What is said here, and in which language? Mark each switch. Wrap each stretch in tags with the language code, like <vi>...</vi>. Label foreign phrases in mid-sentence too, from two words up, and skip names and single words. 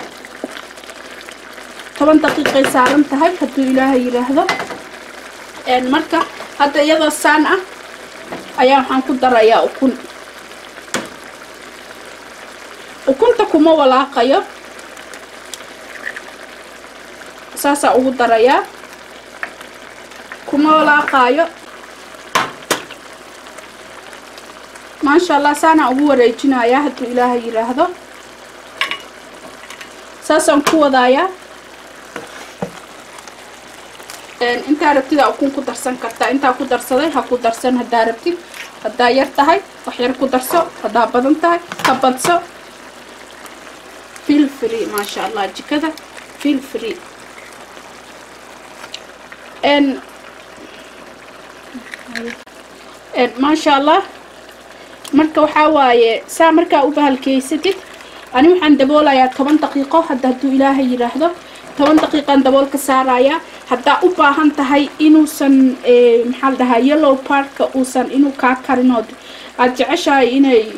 <so>10 daqiiqo saaran tahay haduu ilaahay yiraahdo marka hadda iyada saan ah ayaa waxaan ku darayaa ukunta kuma walaaqayo saasa ugu darayaa kuma walaaqayo</so> <ar>ما شاء الله</ar> <so>سانا ugu wareejinaya haduu ilaahay yiraahdo saasan ku wadaya inta rabtid ukun ku darsan kartaa inta ku darsaday ha ku darsan hadaa rabtid hadaa yar tahay wax yar ku darso hadaa badan tahay ka badso</so> <en>feel free</en> <ar>ما شاء الله</ar> <so>jikada</so> <en>feel free</en> <ar>ما شاء الله</ar> <so>marka waxa waaye saa marka u bahalkeysatid ani waxaan daboolayaa 10 daqiiqo haduu ilaahay yiraahdo 10 daqiiqan daboolka saaraya hadaa u baahan tahay inuusan maxal dhahaa</so> <en>yellow parka</en> <so>uusan inuu ka karinood aad jeceshahay inay</so>